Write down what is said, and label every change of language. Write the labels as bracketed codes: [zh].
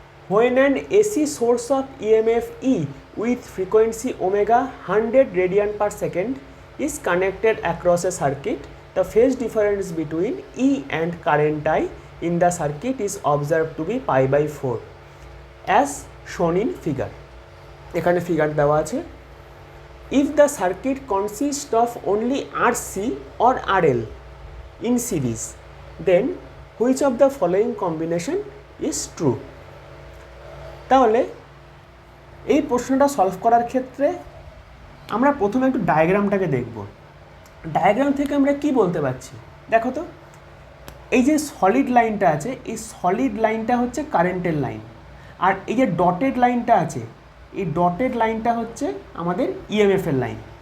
[en] When an AC source of EMF E with frequency omega 100 radian per second is connected across a circuit, the phase difference between E and current I in the circuit is observed to be pi/4 as shown in figure. [bn] এখানে figure দেওয়া আছে। [en] If the circuit consists of only RC or RL in series, then which of the following combination is true? [bn] তাহলে এই প্রশ্নটা solve করার ক্ষেত্রে আমরা প্রথমে একটু ডায়াগ্রামটাকে দেখব। ডায়াগ্রাম থেকে আমরা কি বলতে পারছি দেখো তো। এই যে সলিড লাইনটা আছে, এই সলিড লাইনটা হচ্ছে কারেন্টের লাইন, আর এই যে ডটেড লাইনটা আছে, এই ডটেড লাইনটা হচ্ছে আমাদের ইএমএফের লাইন।